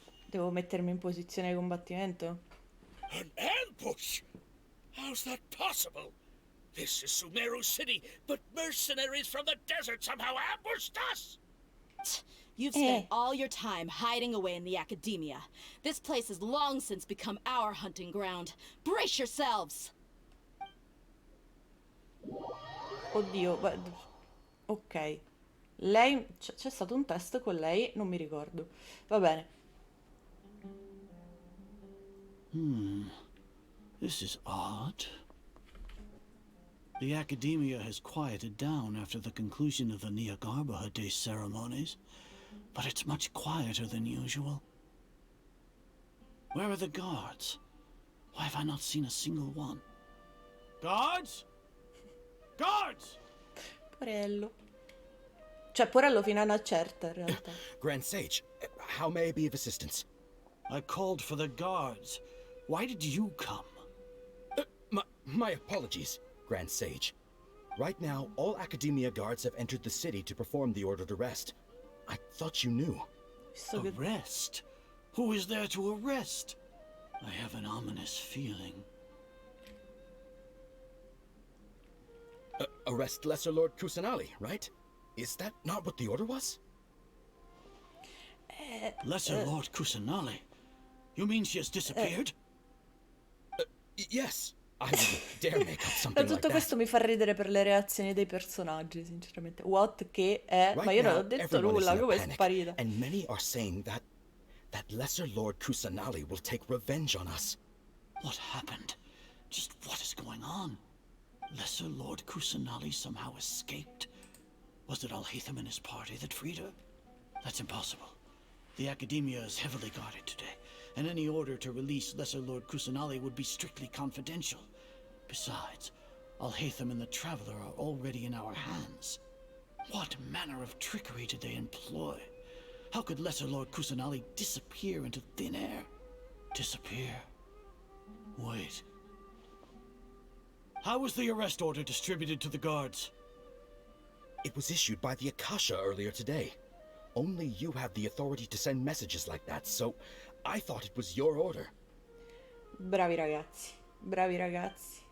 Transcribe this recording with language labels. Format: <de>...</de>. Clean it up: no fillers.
<it>Devo mettermi in posizione di combattimento?</it> <en>An ambush? How's that possible? This is Sumeru City, but mercenaries from the desert somehow ambushed us! You've spent all your time hiding away in the Akademiya. This place has long since become our hunting ground. Brace yourselves!</en> <it>Oddio, ok. Lei... c'è stato un test con lei? Non mi ricordo. Va bene.</it> <en>This is odd. The Akademiya has quieted down after the conclusion of the Jnagarbha Day ceremonies, but it's much quieter than usual. Where are the guards? Why have I not seen a single one? Guards? Guards!</en> <it>Porello. Cioè, porello fino a una certa, in realtà.</it> <en>Grand Sage, how may I be of assistance? I called for the guards. Why did you come? My apologies, Grand Sage. Right now, all Akademiya guards have entered the city to perform the ordered arrest. I thought you knew. Arrest? Who is there to arrest? I have an ominous feeling. Arrest Lesser Lord Kusanali, right? Is that not what the order was? Lesser Lord Kusanali? You mean she has disappeared? Yes. I wouldn't dare make up something like</en> <it>Tutto</it> <en>that.</en> <it>questo mi fa ridere per le reazioni dei personaggi, sinceramente.</it> <en>What</en> <it>che è? Ma io non ho detto nulla, come è sparita?</it> <en>And many are saying that Lesser Lord Kusanali will take revenge on us. What happened? Just what is going on? Lesser Lord Kusanali somehow escaped? Was it Alhaitham and his party that freed her? That's impossible. The Akademiya is heavily guarded today, and any order to release Lesser Lord Kusanali would be strictly confidential. Besides, Alhaitham and the Traveler are already in our hands. What manner of trickery did they employ? How could Lesser Lord Kusanali disappear into thin air? Disappear? Wait. How was the arrest order distributed to the guards? It was issued by the AKASHA earlier today. Only you have the authority to send messages like that, so I thought it was your order.</en> <it>Bravi ragazzi, bravi ragazzi.</it>